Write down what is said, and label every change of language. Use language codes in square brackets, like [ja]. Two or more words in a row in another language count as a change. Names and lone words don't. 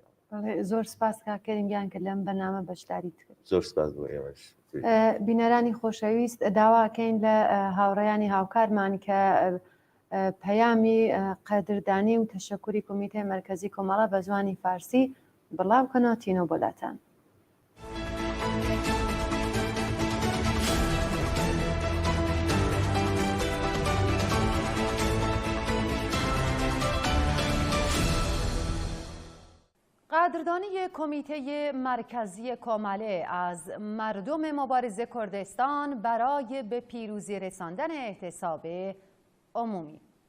[ckb] زۆر سپاس کاکەریمگیان کە لەم بەنامە بەشداریت کرد. زۆر سپاس بۆ ئێوەش. بینەرانی خۆشەویست داواکەین لە هاوڕێیانی هاوکارمان کە پەیامی قەدردانی و تەشەکوری کۆمیتەی مەرکەزی کۆمەڵە بە زمانی فارسی بڵاوکەنەوە تینۆ بۆلاتان. [fa] قدردانی کمیته مرکزی کۆمەڵێ از مردم مبارز کردستان برای به پیروزی رساندن اعتصاب عمومی.